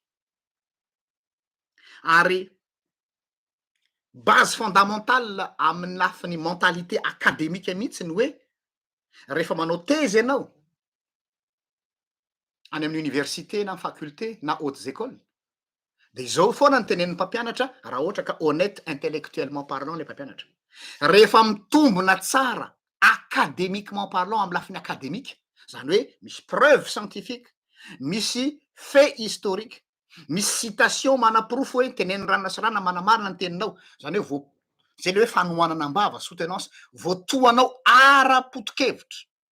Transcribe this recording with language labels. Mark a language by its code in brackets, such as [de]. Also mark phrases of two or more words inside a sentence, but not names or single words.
[mg] Ary [fr] base fondamentale [mg] amin'ny lafiny [fr] mentalité académique [mg] mihitsy ny hoe rehefa manao thèse ianao any amin'ny université na faculté na [fr] hautes écoles, [mg] de zao foana ny tenenin'ny mpampianatra raha ohatra ka [fr] honnête intellectuellement parlant [mg] le mpampianatra. Rehefa mitombona tsara [fr] académiquement parlant [mg] amin'ny lafiny académique, zany hoe misy [fr] preuve scientifique, [mg] misy [fr] fait historique, [mg] misy citation mana-porofo hoe teneniny rano sy rano manamarina ny teninao, zany hoe zay le hoe fanohanana am-bava soutenance, voatoanao ara-potokevitra.